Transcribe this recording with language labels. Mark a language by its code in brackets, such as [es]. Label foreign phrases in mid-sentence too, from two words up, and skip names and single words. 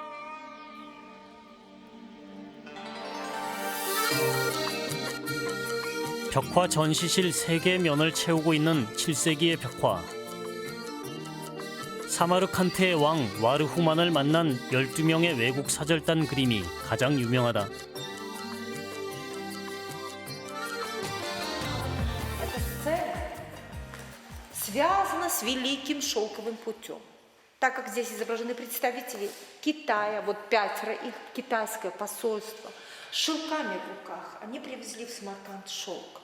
[ko] 벽화 전시실 3개의 면을 채우고 있는 7세기의 벽화. 사마르칸트의 왕 와르후만을 만난 12명의 외국 사절단 그림이 가장 유명하다. [ru] Эта сцена связана с Великим Шелковым путем. Так как здесь изображены представители Китая, вот 5 их китайское посольство, с шелками в руках, они привезли в Самарканд шелк.